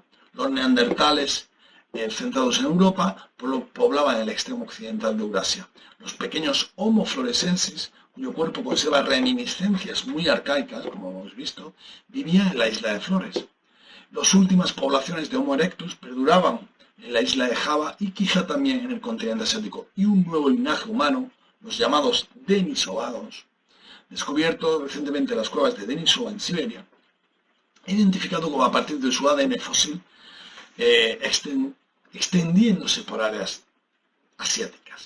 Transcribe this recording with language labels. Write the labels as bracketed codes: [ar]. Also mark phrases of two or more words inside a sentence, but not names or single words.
[es] Los neandertales, centrados en Europa, poblaban el extremo occidental de Eurasia. Los pequeños Homo floresiensis, cuyo cuerpo conserva reminiscencias muy arcaicas, como hemos visto, vivían en la isla de Flores. Las últimas poblaciones de Homo erectus perduraban en la isla de Java y quizá también en el continente asiático. Y un nuevo linaje humano, los llamados denisovanos, descubierto recientemente en las cuevas de Denisova en Siberia, identificado como a partir de su ADN fósil, extendiéndose por áreas asiáticas.